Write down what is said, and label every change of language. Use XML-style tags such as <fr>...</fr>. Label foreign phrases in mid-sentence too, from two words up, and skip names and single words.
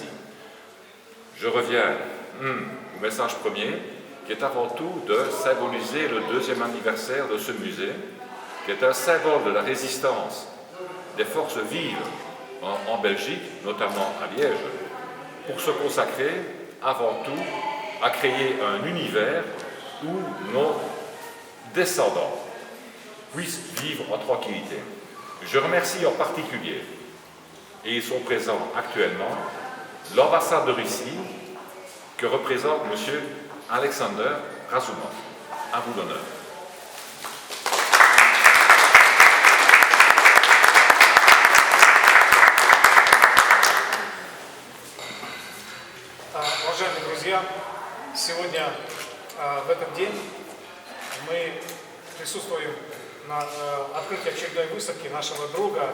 <fr>Je reviens au message premier, qui est avant tout de symboliser le deuxième anniversaire de ce musée, qui est un symbole de la résistance des forces vives en Belgique, notamment à Liège, pour se consacrer avant tout à créer un univers où nos descendants puissent vivre en tranquillité. Je remercie en particulier, et ils sont présents actuellement, l'ambassade de Russie que représente M. Alexander Razumov. À vous l'honneur.</fr> <ru>Уважаемые друзья, сегодня, в этот день, мы присутствуем на открытии очередной выставки нашего друга,</ru>